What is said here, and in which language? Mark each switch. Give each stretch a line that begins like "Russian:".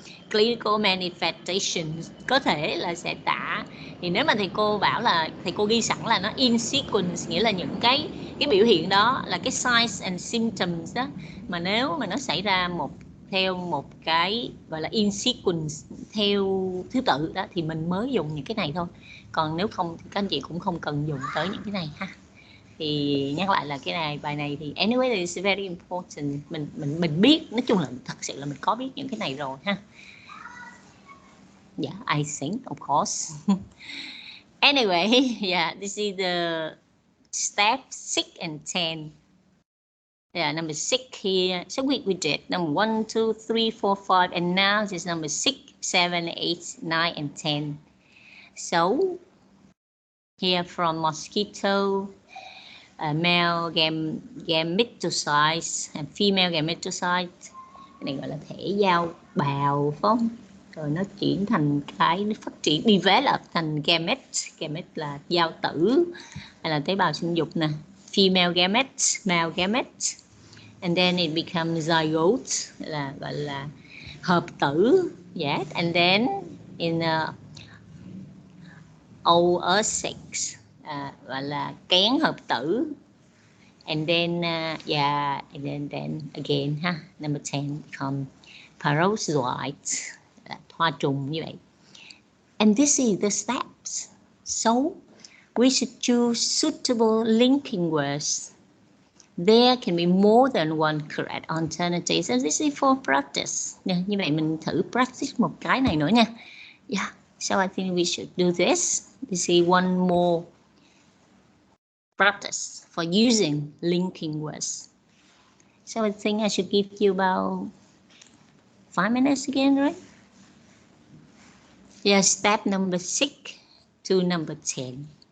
English: Clinical manifestation
Vietnamese: có thể là sẽ tả, thì nếu mà thầy cô bảo là thầy cô ghi sẵn là nó
English: in sequence,
Vietnamese: nghĩa là những cái biểu hiện đó là cái
English: signs and symptoms
Vietnamese: đó, mà nếu mà nó xảy ra theo một cái gọi là in sequence, theo thứ tự đó, thì mình mới dùng những cái này thôi, còn nếu không thì các anh chị cũng không cần dùng tới những cái này ha. Thì nhắc lại là cái này, bài này thì
English: anyway is very important,
Vietnamese: mình biết, nói chung là thật sự là mình có biết những cái này rồi ha.
English: Yeah, I think of course. Anyway, yeah, this is the step 6 and 10. Yeah, number 6 here. So we did number 1, 2, 3, 4, 5, and now this is number 6, 7, 8, 9, and 10. So here from mosquito, male gametocytes and female gametocytes.
Vietnamese: Cái này gọi là thể giao bào phải không? Rồi nó chuyển thành nó phát triển develop thành gamete là giao tử hay là tế bào sinh dục nè.
English: Female gametes, male gametes, and then it becomes zygote,
Vietnamese: là gọi là hợp tử.
English: Yes, and then in oocytes,
Vietnamese: gọi là kén hợp tử.
English: And then and then again number 10 become paroxysite,
Vietnamese: là thoa trùng như vậy.
English: And this is the steps. So we should choose suitable linking words. There can be more than one correct alternative. So this is for practice.
Vietnamese: Như vậy mình thử practice một cái này nữa nha.
English: Yeah. So I think we should do this. This is one more practice for using linking words. So I think I should give you about 5 minutes again, right? Yeah, step number 6 to number 10.